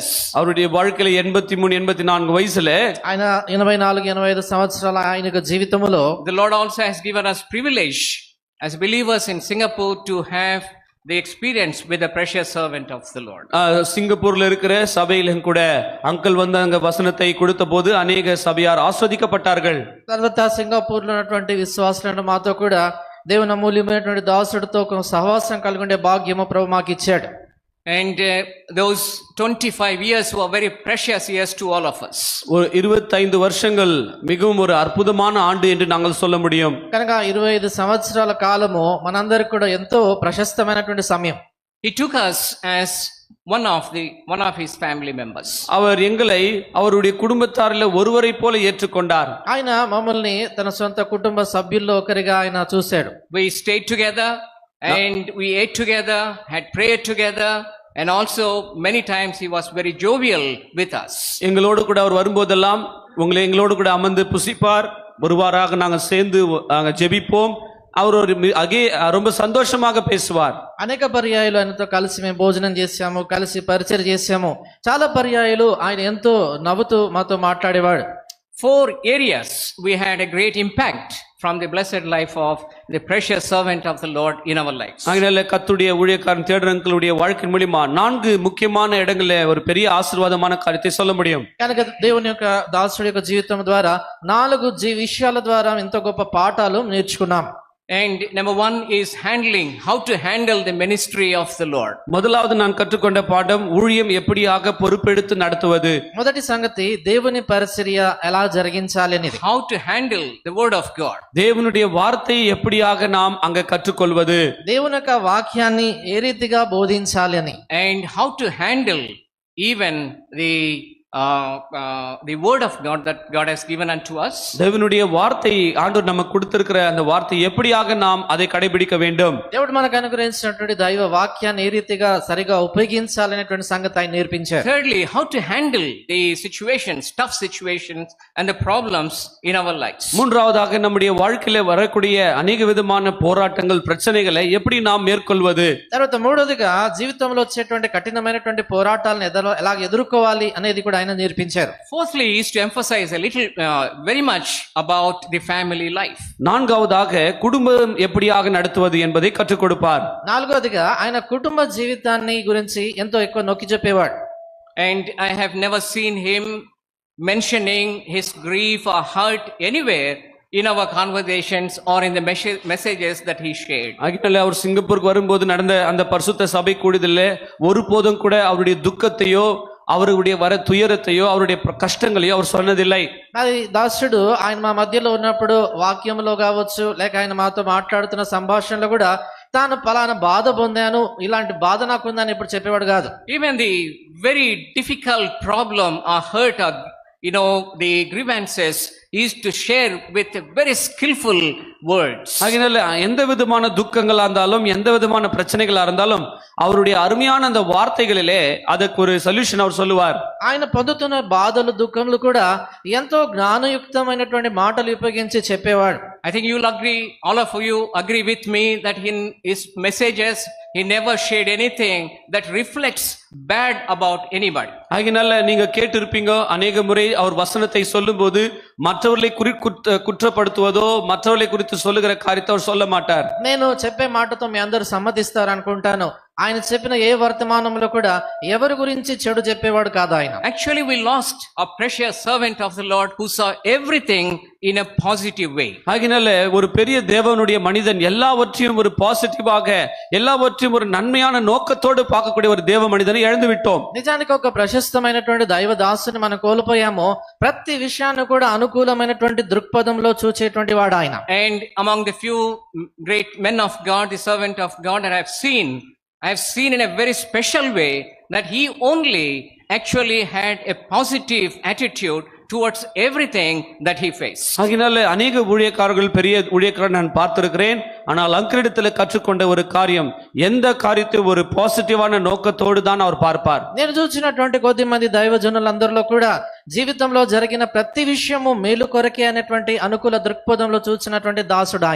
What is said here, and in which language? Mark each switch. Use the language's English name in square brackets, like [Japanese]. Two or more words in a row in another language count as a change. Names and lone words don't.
[Tamil] அவருடைய வாழ்க்கையில 83-84 వయసుல [Telugu] ఆయన 84-85 సంవత్సరాల ఆయన యొక్క జీవితములో [English] the Lord also has given us privilege as believers in Singapore to have the experience with the precious servant of the Lord. [Tamil] சிங்கப்பூர்ல இருக்கிற சபையிலும் கூட அங்கிள் வந்து அங்க வசனத்தை கொடுத்த போது அநேக சபையார் ஆஸ்வதிக்கப்பட்டார்கள். [Telugu] తర్వాత సింగపూర్లో ఉన్నటువంటి విశ్వాసులను మాతో కూడా దేవుని అమూల్యమైనటువంటి దాసుడితో ఒక సహవాసం కలిగి ఉండే భాగ్యము ప్రభు మాకు ఇచ్చాడు. [English] And those 25 years were very precious years to all of us. [Tamil] ஒரு 25 வருஷங்கள் மிகவும் ஒரு அற்புதமான ஆண்டு என்று நாங்கள் சொல்ல முடியும். [Telugu] కనుక 25 సంవత్సరాల కాలము మనందరికి కూడా ఎంతో ప్రశస్తమైనటువంటి సమయం. [English] He took us as one of his family members. [Tamil] அவர் எங்களை அவருடைய குடும்பத்தாரில் ஒருவரை போல ஏற்றுக்கொண்டார். [Telugu] ఆయన మమ్మల్ని తన సొంత కుటుంబ సభ్యుల్లో ఒకరిగా ఆయన చూశాడు. [English] We stayed together and we ate together, had prayer together, and also many times he was very jovial with us. [Tamil] எங்களோடு கூட அவர் வரும்போதெல்லாம் எங்களோடு கூட அமர்ந்து புசிப்பார், ஒருவாராக நாங்கள் சேர்ந்து ஜெபிப்போம். அவர் ரொம்ப సంతోషமாக பேசுவார். [Telugu] అనేక పర్యాయాలు ఆయనతో కలిసి మేము భోజనం చేశాము, కలిసి పరిచయం చేశాము. చాలా పర్యాయాలు ఆయన ఎంతో నవ్వుతూ మాతో మాట్లాడేవాడు. [English] 4 areas we had a great impact from the blessed life of the precious servant of the Lord in our lives. [Tamil] அதனால கர்த்தருடைய ஊழியக்காரன் தியோடர் அங்கிளுடைய வாழ்க்கை மூலமா 4 ముఖ్యமான இடங்களிலே ஒரு பெரிய ఆశీర్వాదமான కార్యத்தை சொல்ல முடியும். [Telugu] కనుక దేవుని యొక్క దాసుడి యొక్క జీవితం ద్వారా 4 విషయాల ద్వారా ఎంతో గొప్ప పాఠాలు నేర్చుకున్నాం. [English] And number 1 is how to handle the ministry of the Lord. [Tamil] முதலாவது நான் கற்றுக்கொண்ட பாடம் ஊழியம் எப்படியாக பொறுப்பெடுத்து நடத்துவது. [Telugu] మొదటి సంగతి దేవుని పరిచర్య ఎలా జరిగించాలి అనేది. [English] How to handle the word of God. [Tamil] தேவனுடைய வார்த்தையை எப்படியாக நாம் அங்க கற்றுக்கொள்வது. [Telugu] దేవుని యొక్క వాక్యాన్ని ఏ రీతిగా బోధించాలి అని. [English] And how to handle even the the word of God that God has given unto us. [Tamil] தேவனுடைய வார்த்தை ஆண்டவர் நமக்கு கொடுத்திருக்கிற அந்த வார்த்தை எப்படியாக நாம் அதை கடைபிடிக்க வேண்டும். [Telugu] దేవుడు మనకు అనుగ్రహించినటువంటి దైవ వాక్యాన్ని ఏ రీతిగా సరిగా ఉపయోగించాలనేటువంటి సంగతి ఆయన నేర్పించారు. [English] Thirdly, how to handle the situations, tough situations and the problems in our lives. [Tamil] மூன்றாவதாக நம்முடைய வாழ்க்கையில வரக்கூடிய அநேக விதமான போராட்டங்கள் பிரச்சனைகளை எப்படி நாம் மேற்கொள்வது. [Telugu] తర్వాత మూడోదిగా జీవితంలో వచ్చేటువంటి కఠినమైనటువంటి పోరాటాలను ఎలా ఎదుర్కోవాలి అనేది కూడా ఆయన నేర్పించారు. [English] Fourthly is to emphasize a little, very much about the family life. [Tamil] நான்காவதாக குடும்பம் எப்படியாக நடத்துவது என்பதை கற்றுக் கொடுப்பார். [Telugu] నాలుగోదిగా ఆయన కుటుంబ జీవితాన్ని గురించి ఎంతో ఎక్కువ నొక్కి చెప్పేవాడు. [English] And I have never seen him mentioning his grief or hurt anywhere in our conversations or in the messages that he shared. [Tamil] ஆகினால அவர் சிங்கப்பூருக்கு வரும்போது நடந்த அந்த பரிசுத்த சபை கூடுதல்ல ஒருபோதும் கூட அவருடைய துக்கத்தையோ அவருடைய வர துயரத்தையோ அவருடைய కష్టங்களையோ அவர் சொன்னதில்லை. [Telugu] అది దాసుడు ఆయన మా మధ్యలో ఉన్నప్పుడు వాక్యంలో కావచ్చు లేక ఆయన మాతో మాట్లాడుతున్న సంభాషణలో కూడా తాను పలానా బాధ పొందాను, ఇలాంటి బాధ నాకుందని ఇప్పుడు చెప్పేవాడు కాదు. [English] Even the very difficult problem or hurt or the grievances is to share with very skillful words. [Tamil] ஆகினால எந்த விதமான துக்கங்களா இருந்தாலும் எந்த விதமான பிரச்சனைகளா இருந்தாலும் அவருடைய அருமையான அந்த வார்த்தைகளிலே அதுக்கு ஒரு சொல்யூஷன் அவர் சொல்லுவார். [Telugu] ఆయన పొందుతున్న బాధలు దుఃఖములు కూడా ఎంతో జ్ఞానయుక్తమైనటువంటి మాటలు ఉపయోగించి చెప్పేవాడు. [English] I think all of you agree with me that in his messages he never shared anything that reflects bad about anybody. [Tamil] ஆகினால நீங்க கேட்டிருப்பீங்க அநேக முறை அவர் வசனத்தை சொல்லும்போது மற்றவர்களை குற்றப்படுத்துவதோ மற்றவர்களை குறித்து சொல்லுகிற காரியத்தை அவர் சொல்ல மாட்டார். [Telugu] నేను చెప్పే మాటతో మీ అందరూ సమ్మతిస్తారు అనుకుంటాను. ఆయన చెప్పిన ఏ వర్తమానంలో కూడా ఎవరి గురించి చెడు చెప్పేవాడు కాదు ఆయన. [English] Actually we lost a precious servant of the Lord who saw everything in a positive way. [Tamil] ஆகினால ஒரு பெரிய தேவனுடைய மனிதன் எல்லாவற்றையும் ஒரு பாசிட்டிவாக எல்லாவற்றையும் ஒரு நன்மையான நோக்கத்தோடு பார்க்கக்கூடிய ஒரு தேவ மனிதனை இழந்து விட்டோம். [Telugu] నిజానికి ఒక ప్రశస్తమైనటువంటి దైవ దాసుని మనం కోల్పోయాము. ప్రతి విషయాన్ని కూడా అనుకూలమైనటువంటి దృక్పథంలో చూచేటువంటి వాడు ఆయన. [English] And among the few great men of God, the servant of God that I have seen in a very special way that he only actually had a positive attitude towards everything that he faced. [Tamil] ஆகினால அநேக ஊழியக்காரர்கள் பெரிய ஊழியக்காரர் நான் பார்த்திருக்கிறேன். ஆனால் அங்கிரிடத்தில் கற்றுக்கொண்ட ஒரு காரியம் எந்த காரியத்தை ஒரு பாசிட்டிவான நோக்கத்தோடு தான் அவர் பார்ப்பார். [Telugu] నేను చూసినటువంటి కొద్ది మంది దైవజనులందరిలో కూడా జీవితంలో జరిగిన ప్రతి విషయము మేలు కొరకే అనేటువంటి అనుకూల దృక్పథంలో చూసినటువంటి దాసుడు ఆయన.